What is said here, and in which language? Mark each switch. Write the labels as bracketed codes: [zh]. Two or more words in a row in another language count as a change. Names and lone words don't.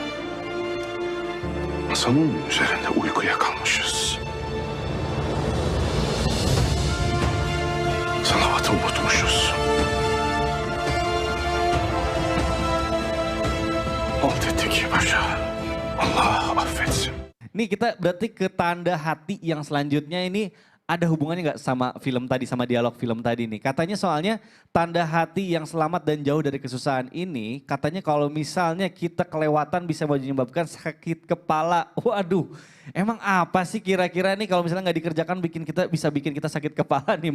[tr] Masanın üzerinde uykuya kalmışız. Salavatı unutmuşuz. Halt ettik paşa. Allah affetsin. [id] Nih kita berarti ke tanda hati yang selanjutnya ini ada hubungannya nggak sama film tadi, sama dialog film tadi nih. Katanya soalnya tanda hati yang selamat dan jauh dari kesusahan ini, katanya kalau misalnya kita kelewatan bisa menyebabkan sakit kepala. Waduh, emang apa sih kira-kira nih kalau misalnya nggak dikerjakan bisa bikin kita sakit kepala nih.